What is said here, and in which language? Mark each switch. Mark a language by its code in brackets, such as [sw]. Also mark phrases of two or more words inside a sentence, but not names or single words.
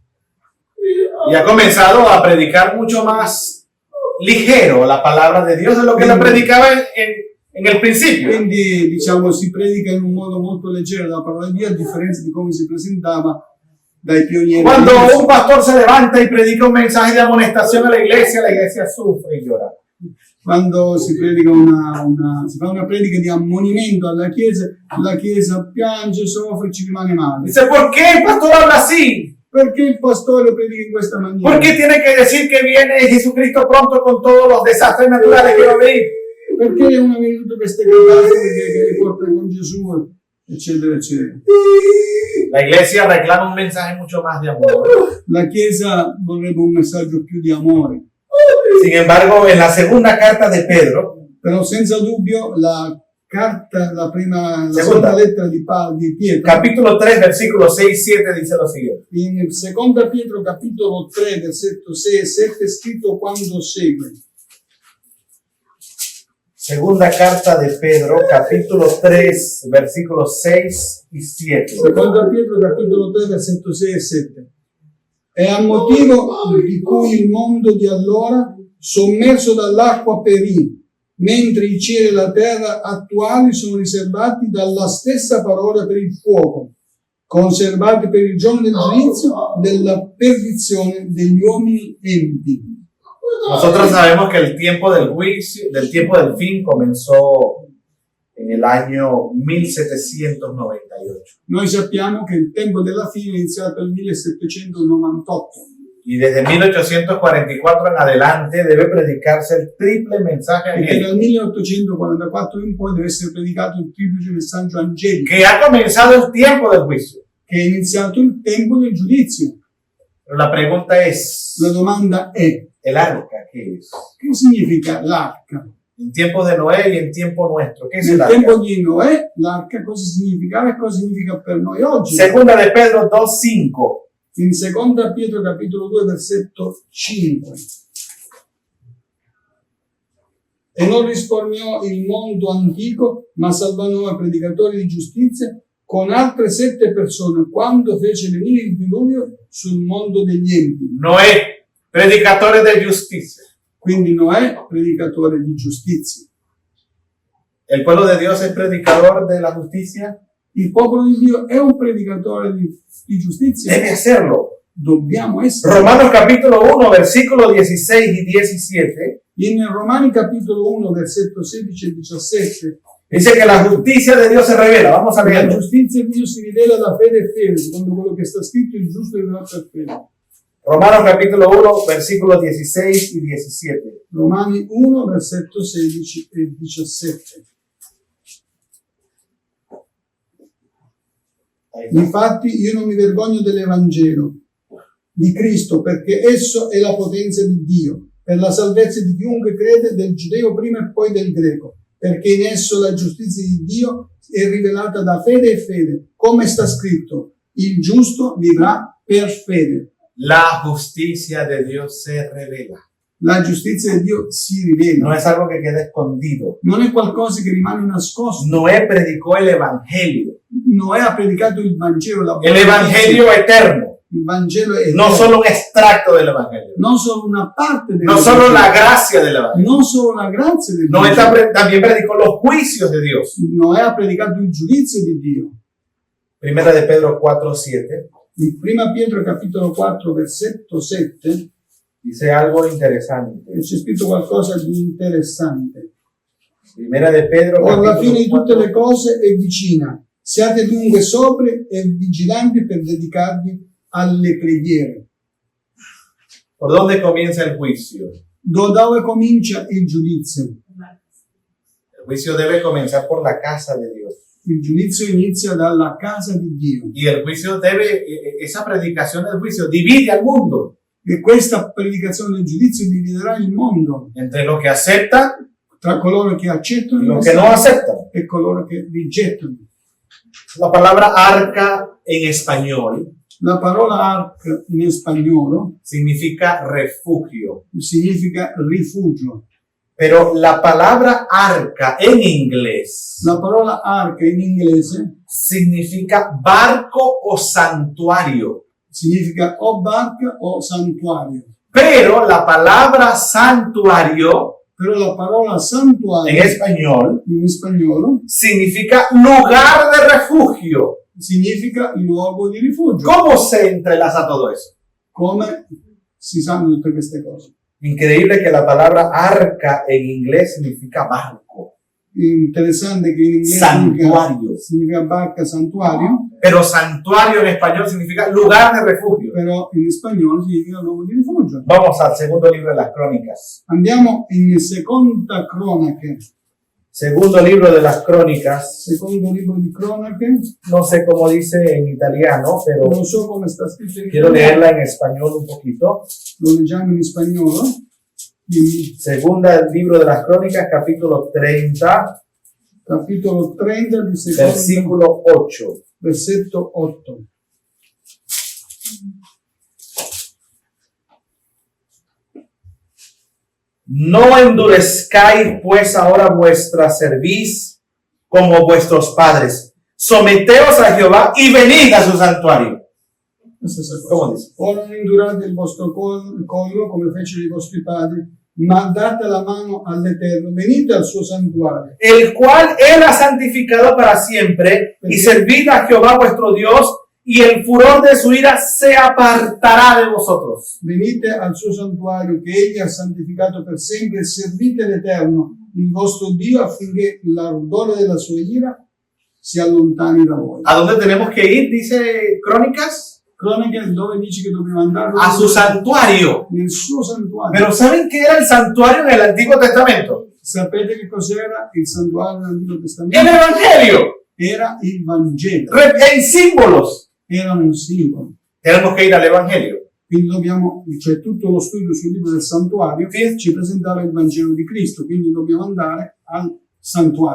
[es] y ha comenzado a predicar mucho más ligero la palabra de Dios de lo que la predicaba en el principio. [it] quindi diciamo si predica in un modo molto leggero la parola di Dio, a differenza di come si presentava dai pionieri. [es] Cuando un pastor se levanta y predica un mensaje de amonestación a la iglesia sufre y llora. [it] Quando si predica si fa una predica di ammonimento alla Chiesa piange, soffre, ci rimane male. [es] Dice, ¿por qué el pastor habla así? [it] Perché il pastore predica in questa maniera? [es] ¿Por qué tiene que decir que viene Jesucristo pronto con todos los desastres naturales que va a venir? [it] Perché non è venuto queste catastrofi che riporta con Gesù, eccetera, eccetera. [es] La iglesia reclama un mensaje mucho más de amor. [it] La Chiesa vorrebbe un messaggio più di amore. [es] Sin embargo, en la segunda carta de Pedro, [it] Però senza dubbio la [es] Segunda. [it] seconda lettera di Pietro, [es] capítulo 3, versículo 6 y 7, dice lo siguiente. [it] in seconda Pietro capitolo 3 versetto 6 e 7 è scritto quando segue. [es] Segunda carta de Pedro, capítulo 3, versículos 6 y 7. [it] Seconda Pietro capitolo 3 versetto 6 e 7. È a motivo di cui il mondo di allora, sommerso dall'acqua, perì, mentre i cieli e la terra attuali sono riservati dalla stessa parola per il fuoco, conservati per il giorno del giudizio, della perdizione degli uomini empi. [es] Nosotros sabemos que el tiempo del juicio, del tiempo del fin comenzó en el año 1798. [it] Noi sappiamo che il tempo della fine è iniziato nel 1798 [es] Y desde 1844 en adelante debe predicarse el triple mensaje [it] e che [es] angélico, [it] dal 1844 in poi deve essere predicato il triplice messaggio angelico, [es] que ha comenzado el tiempo del juicio. [it] che è iniziato il tempo del giudizio. [es] Pero la pregunta es, [it] La domanda è: [es] ¿el arca qué es? [it] che significa l'arca? [es] En tiempos de Noé y en tiempo nuestro, ¿qué es el [it] Nel [es] arca? [it] tempo di Noè, l'arca cosa significava e cosa significa per noi oggi? [es] Segunda de Pedro 2:5. [it] In seconda Pietro capitolo 2 versetto 5. E non risparmiò il mondo antico, ma salvò noi predicatori di giustizia con altre 7 persone quando fece venire il diluvio sul mondo degli empi. [es] Noé, predicadores de justicia. [it] Quindi Noè, predicatore di giustizia. [es] ¿El pueblo de Dios es predicador de la justicia? [it] Il popolo di Dio è un predicatore di giustizia. [es] Debe hacerlo. [it] Dobbiamo essere. [es] Romanos capítulo 1, versículos 16 y 17, In Romani capitolo 1 versetto 16 e 17 dice que la justicia de Dios se revela. Vamos a la leerlo. [it] giustizia di Dio si rivela da fede e fede, secondo quello che sta scritto il giusto è rivelato per fede. [es] Romanos capítulo 1, versículos 16 y 17. [it] Romani 1 versetto 16 e 17. Infatti io non mi vergogno dell'Evangelo di Cristo, perché esso è la potenza di Dio per la salvezza di chiunque crede, del giudeo prima e poi del greco, perché in esso la giustizia di Dio è rivelata da fede e fede, come sta scritto: il giusto vivrà per fede. [es] La justicia de Dios se revela. [it] La giustizia di Dio si rivela. [es] No es algo que queda escondido. [it] Non è qualcosa che rimane nascosto. [es] Noé predicó el evangelio. [it] Noè ha predicato il Vangelo, la [es] El evangelio eterno. [it] Il Vangelo è [es] no solo un extracto del Evangelio, [it] non solo una parte del [es] no solo la gracia del Evangelio. [it] non solo la grazia del [es] Noé [it] Vangelo. [es] también predicó los juicios de Dios. [it] Noè ha predicato il giudizio di Dio. [es] Primera de Pedro 4:7 [it] In 1 Pietro capitolo 4 versetto 7 [es] dice algo interesante. [it] c'è scritto qualcosa di interessante. [es] Primera de Pedro [it] Ora la [es] capítulo [it] fine di tutte [es] 4. [it] le cose è vicina. Siate dunque sobri e vigilanti per dedicarvi alle preghiere. [es] ¿Por dónde comienza el juicio? [it] Dove comincia il giudizio? [es] El juicio debe comenzar por la casa de Dios. [it] Il giudizio inizia dalla casa di Dio. [es] Y el juicio debe, esa predicación del juicio divide al mundo [it] E questa predicazione del giudizio dividerà il mondo [es] entre los que aceptan [it] tra coloro che accettano [es] y [it] il [es] los que no [it] messaggio [es] aceptan. [it] e coloro che rigettano. [es] La palabra arca en español [it] La parola ark in spagnolo [es] significa refugio, [it] significa rifugio. [es] pero la palabra arca en inglés [it] La parola ark in inglese [es] significa barco o santuario. [it] significa o barca o santuario. [es] Pero la palabra santuario [it] Però la parola [es] en [it] santuario [es] español [it] in spagnolo [es] significa lugar de refugio. [it] significa luogo di rifugio. [es] ¿Cómo se entrelaza todo eso? [it] Come si sanno tutte queste cose? [es] Increíble que la palabra arca en inglés significa barco, [it] Interessante che in inglese [es] santuario, [it] significa barca, santuario, [es] pero santuario en español significa lugar de refugio. [it] però in spagnolo significa luogo di rifugio. [es] Vamos al segundo libro de las crónicas. [it] Andiamo in seconda cronache, [es] Segundo libro de las crónicas. [it] secondo libro di cronache, [es] No sé cómo dice en italiano, pero [it] non so come sta scritto in [es] quiero [it] italiano, [es] leerla en español un poquito. [it] lo leggiamo in spagnolo. Quindi, [es] Segunda libro de las crónicas, capítulo 30, [it] capitolo 30 di secondo, [es] versículo 8. [it] versetto 8. [es] No endurezcáis pues ahora vuestra cerviz como vuestros padres. Someteos a Jehová y venid a su santuario. [it] La stessa [es] ¿Cómo [it] cosa. [es] dice? [it] Ora non indurate il vostro collo come fecero i vostri padri, ma date la mano all'Eterno, venite al suo santuario, [es] El cual Él ha santificado para siempre, y servid a Jehová vuestro Dios, y el furor de su ira se apartará de vosotros. [it] venite al suo santuario che egli ha santificato per sempre e servite l'Eterno, il vostro Dio, affinché l'ardore della sua ira si allontani da voi. [es] ¿A dónde tenemos que ir? Dice Crónicas. [it] Cronache dove dice che dobbiamo andare [es] A su santuario. [it] nel suo santuario. [es] Pero ¿saben qué era el santuario en el Antiguo Testamento? [it] Sapete che cos'era il santuario nell'Antico [es] El [it] Testamento? [es] Evangelio. [it] Era il Vangelo, [es] En símbolos. [it] era un simbolo. [es] Tenemos que ir al Evangelio. [it] Quindi dobbiamo, cioè tutto lo studio sul libro del santuario ci presentava il Vangelo di Cristo, quindi dobbiamo andare al santuario.